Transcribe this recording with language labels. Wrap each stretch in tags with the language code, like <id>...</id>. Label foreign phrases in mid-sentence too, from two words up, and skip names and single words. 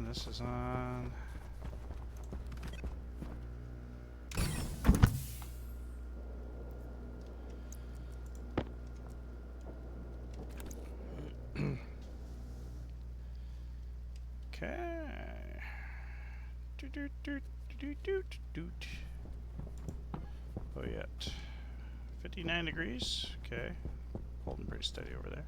<en>This is on. Okay. Doot, doot, doot, doot, doot, doot. Oh, yet. 59 degrees. Okay. Holding pretty steady over there.</en>